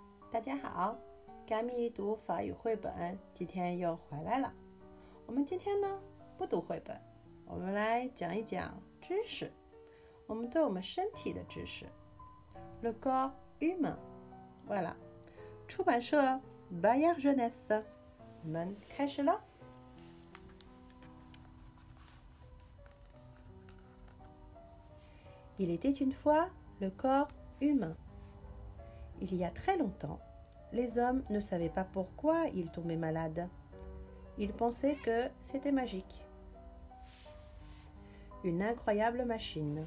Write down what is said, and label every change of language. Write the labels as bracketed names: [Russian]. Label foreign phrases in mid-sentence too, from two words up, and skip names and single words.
[Chinese] 大家好，甘米读法语绘本今天又回来了。我们今天呢不读绘本，我们来讲一讲知识，我们对我们身体的知识。 [French] Le corps humain， voilà。出版社 Bayer Jeunesse， [Chinese] 我们开始了。 [French] Il était une fois le corps humain. Il y a très longtemps, les hommes ne savaient pas pourquoi ils tombaient malades. Ils pensaient que c'était magique. Une incroyable machine.